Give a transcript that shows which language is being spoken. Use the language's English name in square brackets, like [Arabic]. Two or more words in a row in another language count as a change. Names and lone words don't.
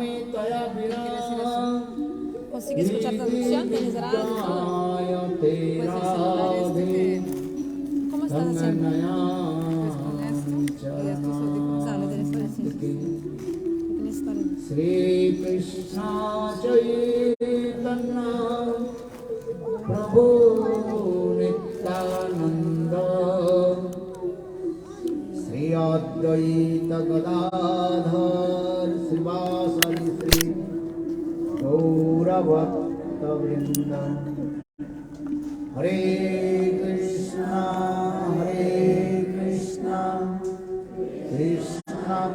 [Spanish] ¿Consigues escuchar traducción? ¿Tienes radio? Pues el celular ¿Cómo estás haciendo? Pues con esto y estos audífonos. Ah, le tienes para sí. Tienes para [Sanskrit] Sri Krishna Chaitanya Prabhu Nityananda Sri Advaita Gadadhar Srivasadi Sri Gauravata Vrinda Hare Krishna Krishna Krishna